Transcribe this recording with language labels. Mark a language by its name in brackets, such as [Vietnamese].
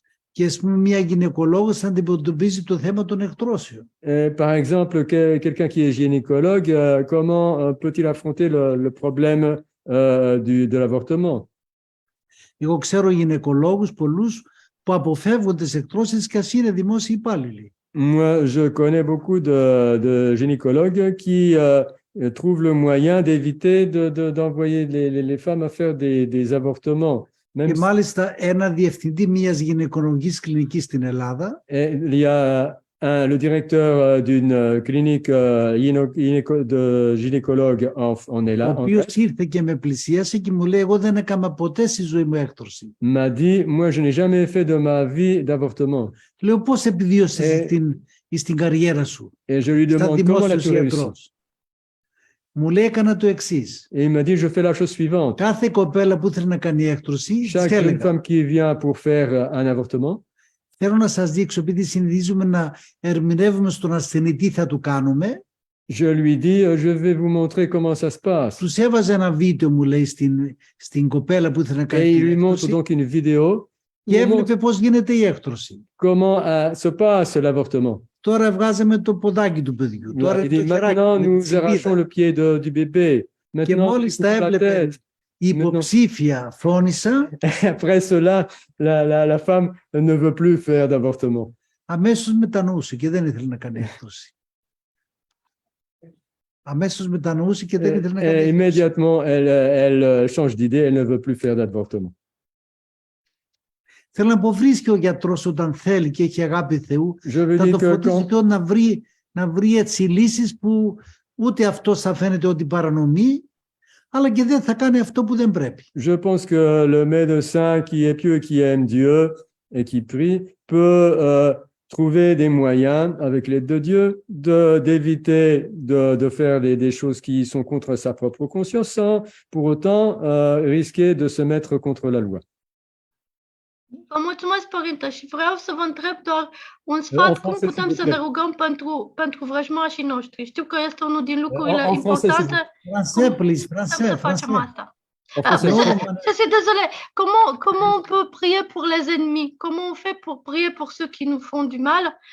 [Greek] Και ας πούμε μια γυναικολόγος θα αντιμετωπίζει το θέμα των εκτρώσεων. [French] Par exemple, quelqu'un qui est gynécologue, comment peut-il affronter le problème de l'avortement? [Greek] Εγώ ξέρω γυναικολόγους πολλούς που αποφεύγουν τις εκτρώσεις και ας είναι δημόσιοι υπάλληλοι. [French] Moi, je connais beaucoup de gynécologues qui trouvent le moyen d'éviter d'envoyer les femmes à faire des avortements. [Greek] Και μάλιστα ένα διευθυντή μιας γυναικολογικής κλινικής στην Ελλάδα. [French] Il y a le directeur d'une clinique de gynécologue en Ela. [Greek] Ο οποίος ήρθε και με πλησίασε και μου λέει εγώ δεν έκανα ποτέ στη ζωή μου έκτρωση. [French] M'a dit, moi je n'ai jamais fait de ma vie d'avortement. [Greek] Λέω πώς επιβίωσες στην καριέρα σου. [French] Et je lui demande comment as-tu réussi. [Greek] Μου λέει έκανα το εξής. [French] Et il m'a dit, je fais la chose suivante. [Greek] Κάθε κοπέλα που θέλει να κάνει έκτρωση, [French] Chaque femme qui vient pour faire un avortement. [Greek] Θέλω να σας δείξω, επειδή συνηθίζουμε να ερμηνεύουμε στον ασθενή τι θα του κάνουμε. [French] Je lui dis, je vais vous montrer comment ça se passe. [Greek] Τους έβαζε ένα βίντεο, μου λέει, στην κοπέλα που ήθελε να κάνει την έκτρωση. [French] Et il lui montre donc une vidéo. [Greek] Και έβλεπε πώς γίνεται η έκτρωση. [French] Comment se passe l'avortement. [Greek] Τώρα βγάζαμε το ποδάκι του παιδιού. Τώρα [French] il dit, maintenant nous arrachons le pied du bébé. [Greek] Και μόλις τα έβλεπε η υποψήφια φρόνησα. [French] Après cela, la femme ne veut plus faire d'avortement. [Greek] Αμέσως μετανοούσε και δεν ήθελε να κάνει έκτρωση. Αμέσως μετανοούσε και δεν ήθελε να κάνει έκτρωση. [French] Immédiatement, elle change d'idée, elle ne veut plus faire d'avortement. [Greek] Θέλω να πω, βρίσκει ο γιατρός όταν θέλει και έχει αγάπη Θεού, θα το φωτίσει Θεό να βρει έτσι λύσεις που ούτε αυτός θα φαίνεται ότι παρανομεί, αλλά και δεν θα κάνει αυτό που δεν πρέπει. [French] Je pense que le médecin qui est pieux, qui aime Dieu et qui prie, peut trouver des moyens avec l'aide de Dieu d'éviter de faire des choses qui sont contre sa propre conscience sans pour autant risquer de se mettre contre la loi. [Romanian] Vă mulțumesc, Părinte, și vreau să vă întreb doar un sfat, cum putem să ne rugăm pentru vrăjmașii noștri? Știu că este unul din lucrurile importante. Cum să facem asta? [French] Je suis désolée. Comment on peut prier pour les ennemis? Comment on fait pour prier pour ceux qui nous font du mal?